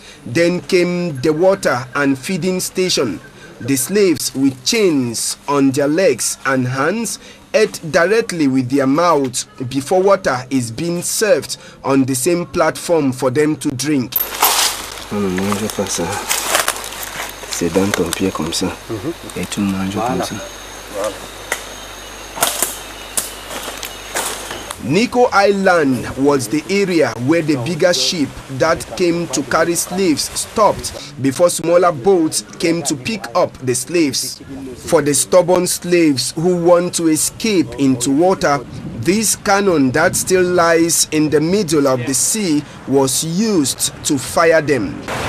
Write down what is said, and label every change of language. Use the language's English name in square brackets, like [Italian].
[English] Then came the water and feeding station. The slaves with chains on their legs and hands ate directly with their mouths before water is being served on the same platform for them to drink. [French] C'est dans ton pied comme ça et tu manges comme ça. [English] Nico Island was the area where the bigger ship that came to carry slaves stopped before smaller boats came to pick up the slaves. For the stubborn slaves who want to escape into water, this cannon that still lies in the middle of the sea was used to fire them.